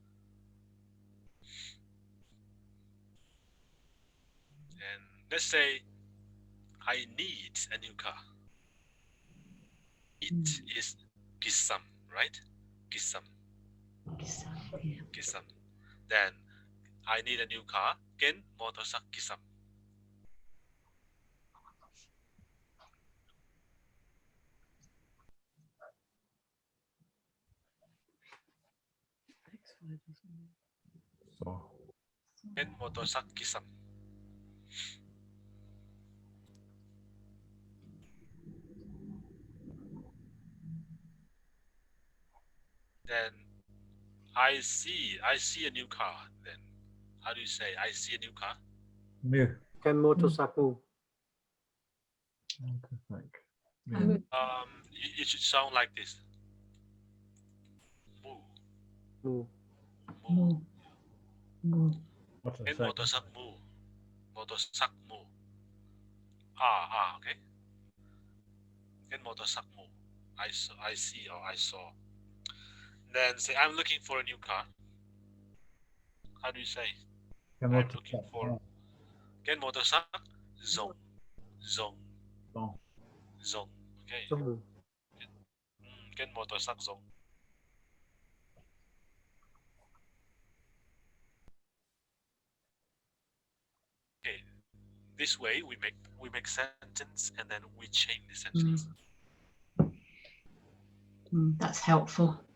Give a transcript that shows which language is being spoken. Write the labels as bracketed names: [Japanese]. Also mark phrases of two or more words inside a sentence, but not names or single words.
[English] And let's say I need a new car. It is gisam, right? Gisam. Gisam. Then I need a new car. [Tedim Chin] Ken motor sak gisam. [English] So. [Tedim Chin] Ken motor sak gisam. [English] Then I see a new car. Then how do you say I see a new car? New. [Tedim Chin] Ken motor saku. [English] Like. Yeah. It should sound like this. [Tedim Chin] Mu, Mu. mu. Mu. [English] What a [Tedim Chin] Ken [English] fact. [Tedim Chin] motorsak mu. Motorsak mu. [English] Ah, okay. [Tedim Chin] Ken motorsak mu. [English] I see or I saw. Then say I'm looking for a new car. How do you say? Come I'm on to looking that. [Tedim Chin] for Ken motorsak zong. Zong. [English] Oh. [Tedim Chin] Zong. Okay. Zong. Ken motorsak zong. [English] Okay. This way we make sentence and then we change the sentence. That's helpful.